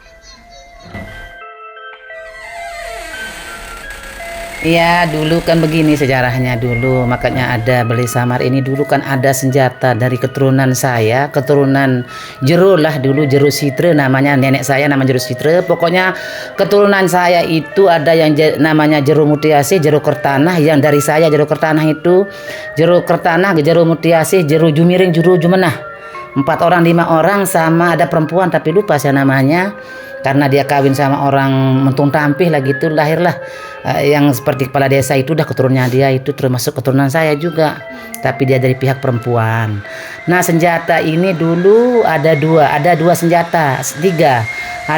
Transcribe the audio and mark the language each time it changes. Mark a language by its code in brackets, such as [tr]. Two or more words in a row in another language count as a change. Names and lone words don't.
[id] Iya, dulu kan begini sejarahnya dulu. Makanya ada beli samar ini dulu kan ada senjata dari keturunan saya, keturunan Jero lah dulu, Jero Sitre namanya, nenek saya nama Jero Sitre. Pokoknya keturunan saya itu ada yang namanya Jero Mutiasi, Jero Kertanah. Yang dari saya Jero Kertanah itu Jero Kertanah, Jero Mutiasi, Jero Jumiring, Jero Jumenah. 4 orang 5 orang, sama ada perempuan tapi lupa saya namanya. Karena dia kawin sama orang Mentung Tampih lah gitu, lahirlah yang seperti kepala desa itu udah keturunannya dia itu termasuk keturunan saya juga, tapi dia dari pihak perempuan. Nah senjata ini dulu ada dua senjata, 3.